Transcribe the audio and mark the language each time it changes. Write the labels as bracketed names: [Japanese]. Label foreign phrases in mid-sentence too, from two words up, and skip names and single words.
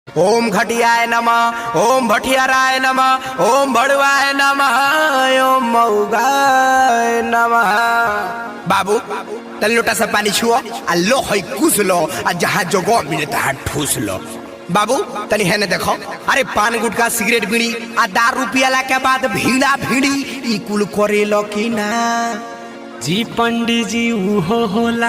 [Sanskrit] ओम घटियाय नमः, ओम भटियाराय नमः, ओम भड़वाय नमः, ओम मऊगाय नमः। [Bhojpuri] बाबू तल लोटा से पानी छुओ आ लो है कुछ लो आ जहाँ जगह मिले तहाँ ठूस लो। बाबू तनी है ने देखो, अरे पान गुटका सिगरेट बीड़ी आ दारू पियाला के बाद भीड़ा भीड़ी ई कुल करे लो कि ना? जी पंडित जी उहो होला।